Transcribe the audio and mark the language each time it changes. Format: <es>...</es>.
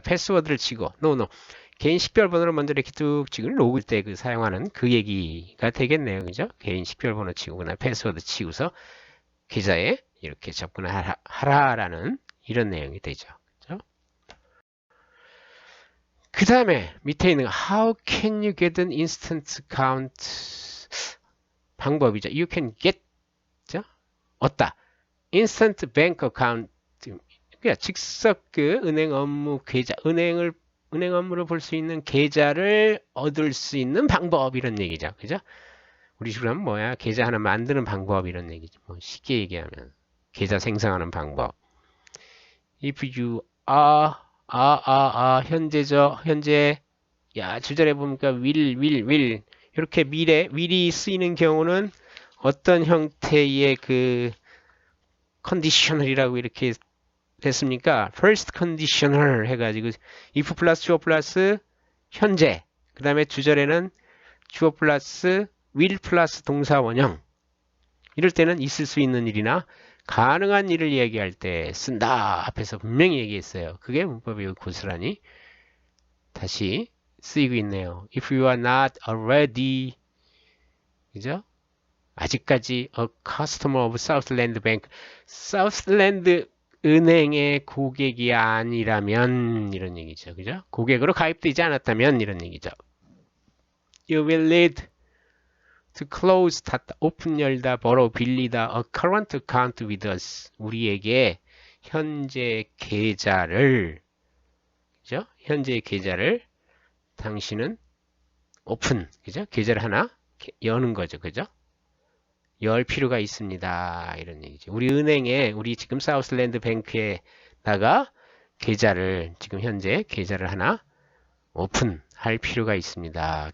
<ko>패스워드를 치고, 개인 식별번호를 먼저 이렇게 뚝 치고 로그 때 사용하는 그 얘기가 되겠네요. 그죠? 개인 식별번호 치고, 그다음에 패스워드 치고서 계좌에 이렇게 접근하라라는 이런 내용이 되죠. 그렇죠? 그 다음에 밑에 있는</ko> <en>How can you get an instant account?</en> <ko>방법이죠.</ko> <en>You can get,</en> <ko>얻다.</ko> <en>instant bank account.</en> <ko>그러니까 즉석 은행 업무 계좌, 은행 업무를 볼 수 있는 계좌를 얻을 수 있는 방법, 이런 얘기죠. 그죠? 우리 식으로 하면 계좌 하나 만드는 방법, 이런 얘기죠. 쉽게 얘기하면 계좌 생성하는 방법.</ko> <en>If you are</en> <ko>현재죠. 현재 주절에 보니까 will 이렇게 will이 쓰이는 경우는 어떤 형태의 conditional이라고 이렇게 됐습니까? first conditional 해가지고 if 플러스 주어 플러스 현재, 그 다음에 주절에는 주어 플러스 will 플러스 동사 원형, 이럴 때는 있을 수 있는 일이나 가능한 일을 얘기할 때 쓴다. 앞에서 분명히 얘기했어요. 그게 문법이 고스란히 다시 쓰이고 있네요.</ko> <en>If you are not already,</en> <ko>그죠? 아직까지</ko> <en>a customer of Southland Bank,</en> <ko>Southland 은행의 고객이 아니라면, 이런 얘기죠. 그죠? 고객으로 가입되지 않았다면, 이런 얘기죠.</ko> <en>You will need to close,</en> <ko>닫다,</ko> <en>open,</en> <ko>열다,</ko> <en>borrow,</en> <ko>빌리다,</ko> <en>a current account with us.</en> <ko>우리에게 현재 계좌를, 그죠? 현재 계좌를 당신은 오픈, 그죠? 계좌를 하나 여는 거죠. 그죠? 열 필요가 있습니다. 이런 얘기죠. 우리 은행에, 우리 지금 사우스랜드 뱅크에다가 지금 현재 계좌를 하나 오픈할 필요가 있습니다.</ko>